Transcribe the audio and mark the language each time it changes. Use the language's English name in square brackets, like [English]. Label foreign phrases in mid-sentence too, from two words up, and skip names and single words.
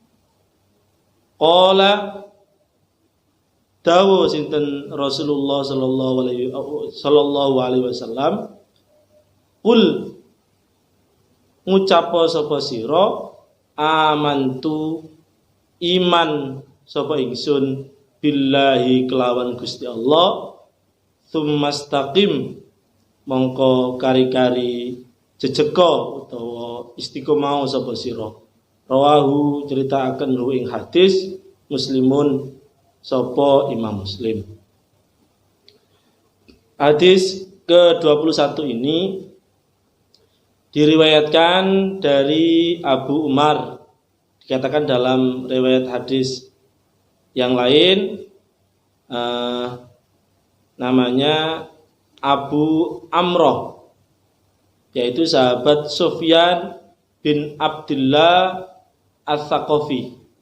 [Javanese] Qala dawuh sinten Rasulullah [Arabic] sallallahu alaihi wasallam, [Javanese] qul ngucapa sapa sira amantu iman sapa ingsun billahi kelawan Gusti Allah, tsumastaqim mongko kari-kari jejeka utawa istiqomah sapa sira. Rawahu ceritaken hu ing hadis Muslimun sapa Imam Muslim. [Indonesian] Hadis ke-21 ini diriwayatkan dari Abu Umar. Dikatakan dalam riwayat hadis yang lain namanya Abu Amroh, yaitu sahabat Sufyan bin Abdullah Ats-Tsaqafi.